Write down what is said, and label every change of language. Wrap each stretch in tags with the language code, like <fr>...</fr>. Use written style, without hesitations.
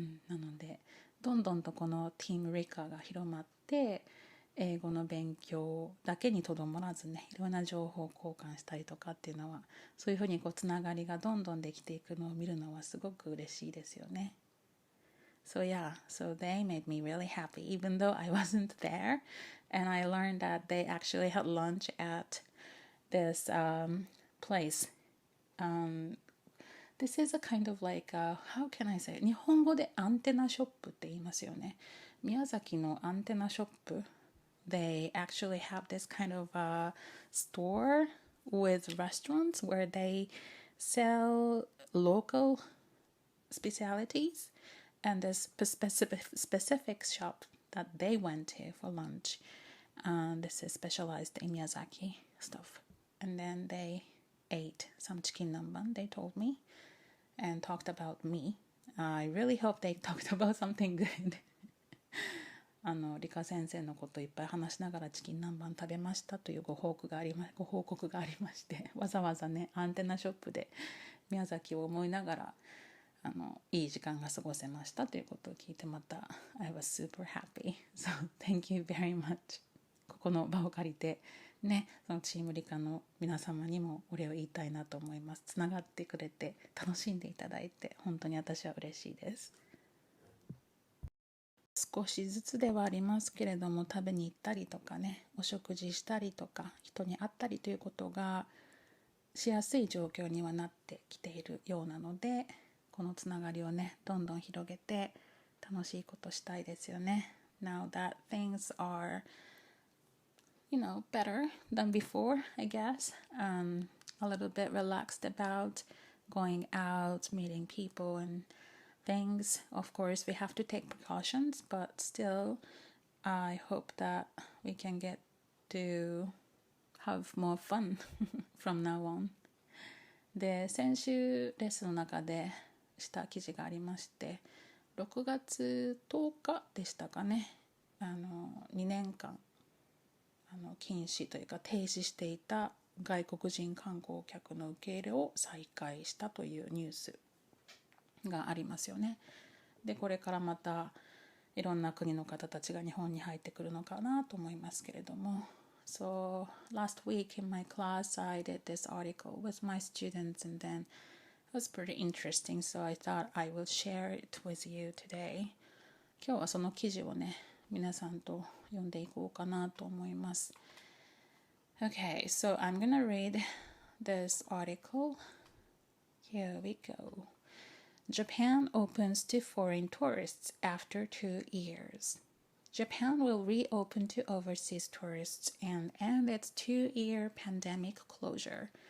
<ja>なのでどんどんとこのチームリカが広まって、英語の勉強だけにとどまらずね、いろんな情報交換したりとかっていうのは、そういうふうにこうつながりがどんどんできていくのを見るのはすごく嬉しいですよね。</ja> <en>So yeah, so they made me really happy, even though I wasn't there. And I learned that they actually had lunch at this place. This is a kind of like, how can I say?</en> <ja>日本語でアンテナショップって言いますよね。宮崎のアンテナショップ。</ja> <en>They actually have this kind of store with restaurants where they sell local specialities. And this specific shop that they went to for lunch, this is specialized in Miyazaki stuff. And then they ate some chicken namban, they told me, and talked about me. I really hope they talked about something good.</en> <ja>理科先生のこといっぱい話しながらチキン南蛮食べましたというご報告がありましてわざわざねアンテナショップで宮崎を思いながらいい時間が過ごせましたということを聞いて、また</ja> <en>I was super happy. So thank you very much.</en> <ja>ここの場を借りてね、そのチームリカの皆様にもお礼を言いたいなと思います。つながってくれて楽しんでいただいて本当に私は嬉しいです。少しずつではありますけれども、食べに行ったりとかね、お食事したりとか人に会ったりということがしやすい状況にはなってきているようなので、このつながりをねどんどん広げて楽しいことしたいですよね。</ja> <en>Now that things are better than before, I guess. A little bit relaxed about going out, meeting people and things. Of course, we have to take precautions, but still, I hope that we can get to have more fun from now on.</en> <ja>で、先週レッスンの中でした記事がありまして、6月10日でしたかね、2年間禁止というか停止していた外国人観光客の受け入れを再開したというニュースがありますよね。で、これからまたいろんな国の方たちが日本に入ってくるのかなと思いますけれども、</ja> <en>So last week in my class I did this article with my students and then it was pretty interesting, so I thought I will share it with you today.</en> <ja>今日はその記事をね皆さんと読んでいこうかなと思います。</ja> <en>Okay, so I'm gonna read this article. Here we go. Japan opens to foreign tourists after 2 years. Japan will reopen to overseas tourists and end its 2-year pandemic closure.</en>